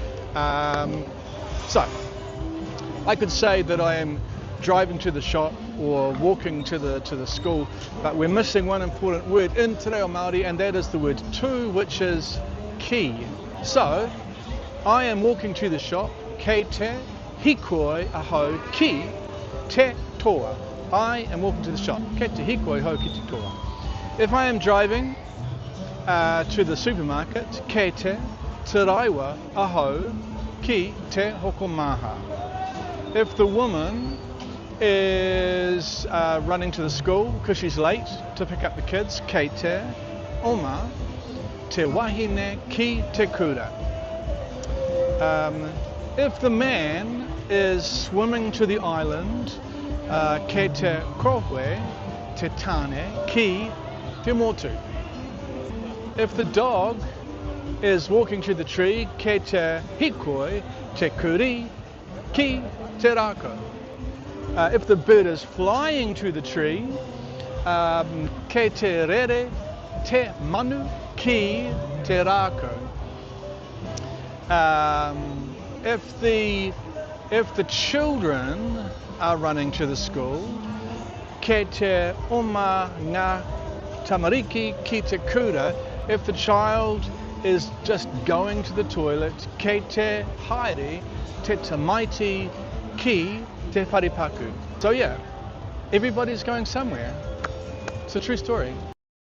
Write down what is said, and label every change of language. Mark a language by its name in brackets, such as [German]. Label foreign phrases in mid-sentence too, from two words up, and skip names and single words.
[English] So, I could say that I am driving to the shop or walking to the school, but we're missing one important word in [Māori] Te Reo Māori, [English] and that is the word tū, which is ki. So, I am walking to the shop, [Māori] kei te hikoi aho ki te toa. [English] I am walking to the shop, [Māori] kei te hikoi aho ki te toa. [English] If I am driving to the supermarket, [Māori] kei te raiwa aho ki te hokomaha. [English] If the woman is running to the school because she's late to pick up the kids, [Māori] kei te oma te wahine ki te kura. [English] If the man is swimming to the island, [Māori] kei te kohue te tane ki te motu. [English] If the dog is walking to the tree, [Māori] kei te hikoi te kuri ki te rako. [English] If the bird is flying to the tree, [Māori] kei te rere te manu ki te rako. [English] If the children are running to the school, [Māori] kei te oma ngā tamariki ki te kura. [English] If the child is just going to the toilet, [Māori] kei te haere te tamaiti ki te wharepaku. [English] So yeah, everybody's going somewhere. It's a true story.